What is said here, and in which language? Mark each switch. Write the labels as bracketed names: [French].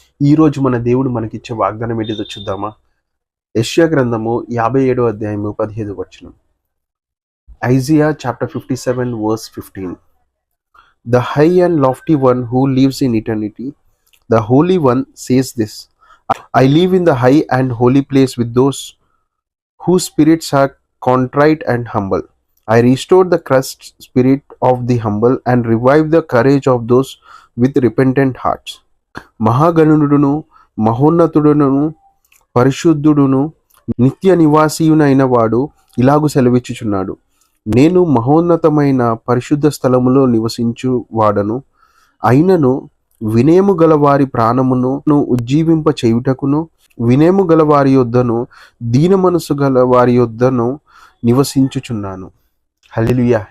[Telugu] ఈ రోజు మన దేవుడు మనకిచ్చే వాగ్దానం ఏంటిదో చూద్దామా? యెషయా గ్రంథము 57వ అధ్యాయము 15వ వచనం. [English] Isaiah chapter 57 verse 15. The high and lofty one who lives in eternity, the Holy One says this: I live in the high and holy place with those whose spirits are contrite and humble. I restore the crushed spirit of the humble and revive the courage of those with repentant hearts. [Telugu] మహాగణుడును, మహోన్నతుడును, పరిశుద్ధుడును, నిత్య నివాసియునైన వాడు ఇలాగు సెలవిచ్చుచున్నాడు: నేను మహోన్నతమైన పరిశుద్ధ స్థలములో నివసించు వాడను. అయినను వినయము గల వారి ప్రాణమును ఉజ్జీవింప చేయుటకును, వినయము గల వారి యొద్దను, దీన మనసు గల వారి యొద్దను నివసించుచున్నాను. హల్లెలూయా.